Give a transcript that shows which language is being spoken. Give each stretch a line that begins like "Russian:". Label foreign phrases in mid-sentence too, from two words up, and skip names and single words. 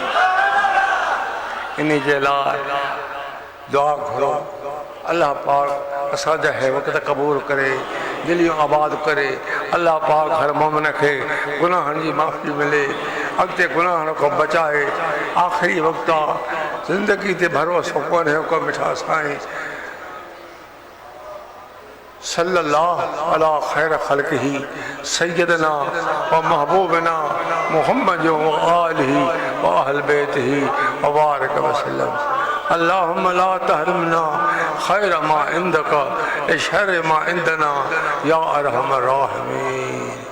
Sindhi: इन जे लाइ दुआ घुरो, अल्लाह पाक असांजा हे वक़्त क़बूल करे, दिलियूं आबाद करे। अल्लाह पाक हर मोमिन खे गुनाहनि जी माफ़ी मिले, अॻिते गुनाहनि खां बचाए। आख़िरी वक़्त आहे, ज़िंदगी ते भरोसो कोन्हे को मिठा साईं
Arabic: صلى الله على خير خلقه سيدنا ومحبوبنا محمد وآله وأهل بيته وبارك وسلم. اللهم لا تحرمنا خير ما عندك بشر ما عندنا يا أرحم الراحمين.